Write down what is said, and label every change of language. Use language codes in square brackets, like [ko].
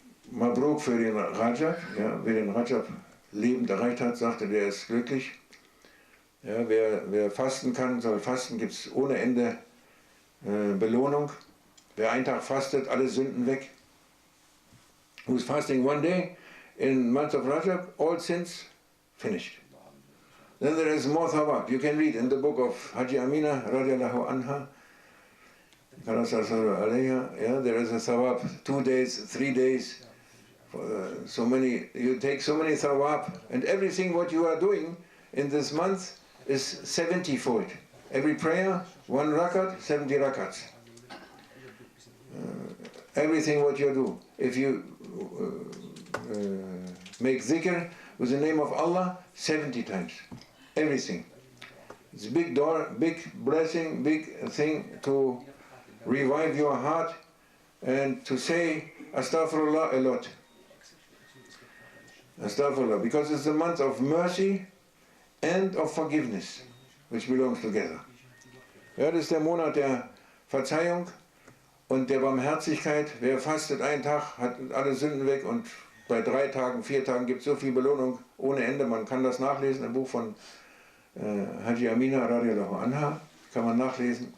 [de] Mabruk für den Rajab. Ja, wer den Rajab lebend erreicht hat, sagte, der ist glücklich. Ja, wer fasten kann, soll fasten, gibt es ohne Ende Belohnung. Wer einen Tag fastet, alle Sünden weg. [en] Who's fasting one day in month of Rajab, all sins finished. then there is more thawab. You can read in the book of Haji Amina radiallahu anha, yeah, there is a thawab, 2 days, 3 days, so many, you take so many thawab, and everything what you are doing in this month is 70-fold. Every prayer, 1 rakat, 70 rakats. Everything what you do. If you make zikr with the name of Allah 70 times. Everything. It's a big door, big blessing, big thing to revive your heart and to say astaghfirullah a lot. Astaghfirullah, because it's the month of mercy and of forgiveness, which belongs together. [de] Ja, das ist der Monat der Verzeihung und der Barmherzigkeit. Wer fastet einen Tag, hat alle Sünden weg, und bei 3 Tagen, 4 Tagen gibt es so viel Belohnung ohne Ende. Man kann das nachlesen im Buch von Haji Amina radiallahu anha, kann man nachlesen.